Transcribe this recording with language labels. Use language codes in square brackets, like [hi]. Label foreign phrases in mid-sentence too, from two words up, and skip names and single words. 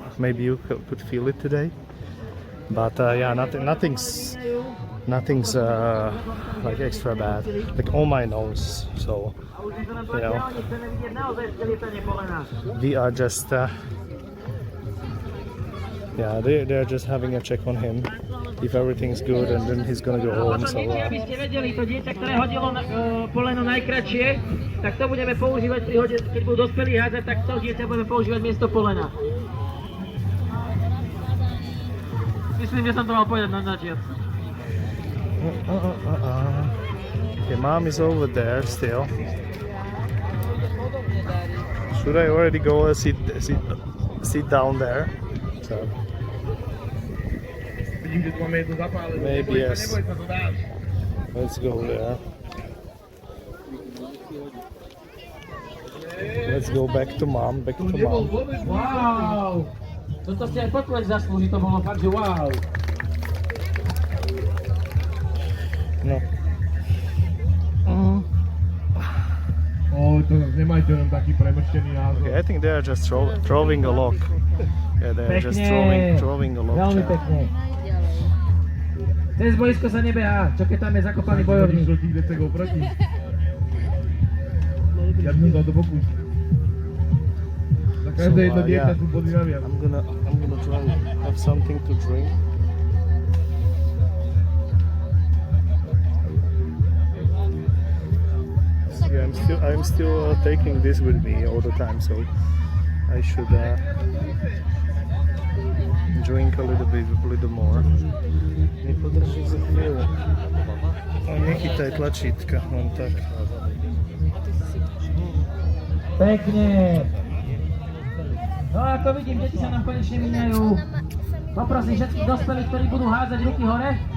[en] Maybe you could feel it today, but yeah, nothing's like extra bad, like on my nose. So you know, we are just yeah, they're just having a check on him if everything's good, and then he's gonna go home. So [sk] aby ste vedeli, to dieťa, ktoré hodilo poleno najkratšie, tak to budeme používať, keď budú dospelí hádzať, tak to dieťa budeme používať miesto polena. Myslím, že som to mal povedať na začiatku. [en] Okay, mom is over there still. Should I already go and sit down there? So. Maybe yes. Let's go there. Let's go back to mom. Wow! [sk] Toto si aj potleč zaslúži, to bolo fakt, že wow! No. to nemajte len taký premrštený názor. [en] Okay, I think they are just throwing a lock. Yeah, they are just throwing a lock. [sk] Veľmi chat. pekne. Cez boisko sa nebehá, čo keď tam je zakopaný bojovník. Do tých decegov proti. Ja by som dal do boku. Za každé jedno dieťa sú body naviac. [en] I'm gonna try have something to drink. Yeah, I'm still taking this with me all the time, so I should drink a little more. [sk] Nepodrží za chvíľu. A nechytaj tlačítka, len tak. Pekne. No ako vidím, deti sa nám konečne míňajú. Poprosím všetkých dospelých, ktorí budú hádzať ruky hore.